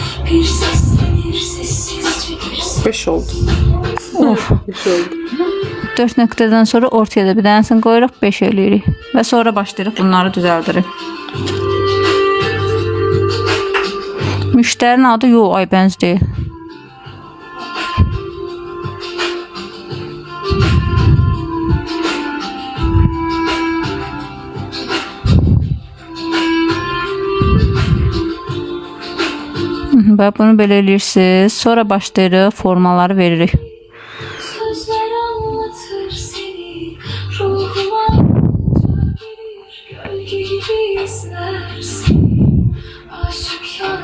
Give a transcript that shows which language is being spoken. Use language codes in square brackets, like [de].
[tr] Bir seslenir sessizce bir ses. [az] 5 oldu. Of. 5 oldu. 4 nöqtədən sonra ortaya da bir dənəsini qoyuruq, 5 eləyirik. Və sonra başlayırıq bunları düzəldirik. Müştərinin adı yox, Aybəniz deyil. Bax bunu belə eləyirsiniz. Sonra başlayırıq, formaları veririk. [tr] Sözler anlatır seni ruhuma gelir gölge gibi izler seni. Aşık